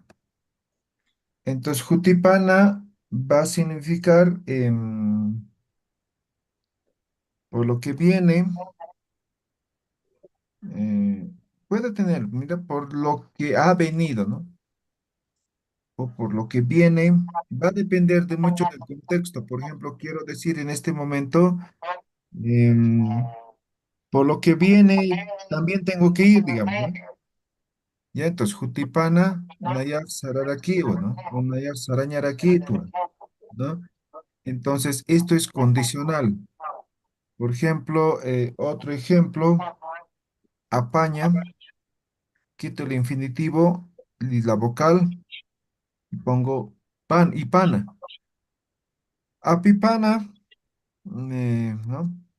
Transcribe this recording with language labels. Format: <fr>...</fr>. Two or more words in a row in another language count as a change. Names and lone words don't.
<es>Entonces, jutipana va a significar, por lo que viene, eh, puede tener, mira, por lo que ha venido, ¿no? O por lo que viene, va a depender de mucho del contexto. Por ejemplo, quiero decir en este momento, em, por lo que viene, también tengo que ir, digamos, ¿no? Ya, entonces,</es> <ay>jutipana, nayar sararakiwa, ¿no? O nayar sarañarakitua,</ay> <es>¿no? Entonces, esto es condicional. Por ejemplo, otro ejemplo, apaña, quito el infinitivo y la vocal y pongo pan y pana.</es> <ay>Apipana, ¿no?</ay>